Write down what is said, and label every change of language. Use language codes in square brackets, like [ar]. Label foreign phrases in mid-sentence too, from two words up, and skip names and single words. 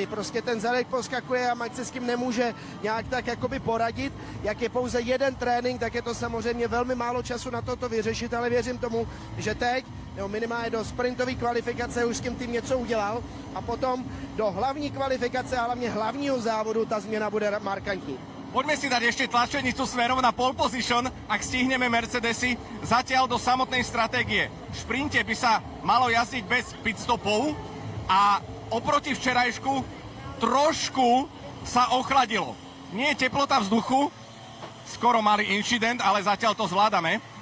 [cs] Prostě ten zadek poskakuje a Max se s tím nemůže nějak tak jakoby poradit. Jak je pouze jeden trénink, tak je to samozřejmě velmi málo času na to vyřešit, ale věřím tomu, že teď, nebo minimálně do sprintové kvalifikace už s tím tým něco udělal a potom do hlavní kvalifikace a hlavně hlavního závodu ta změna bude markantní. [sk] Poďme si dať ešte tlačenicu smerom na pole position, ak stihneme Mercedesy, zatiaľ do samotnej stratégie. V šprinte by sa malo jazdiť bez pitstopov a oproti včerajšku trošku sa ochladilo. Nie je teplota vzduchu, skoro mali incident, ale zatiaľ to zvládame.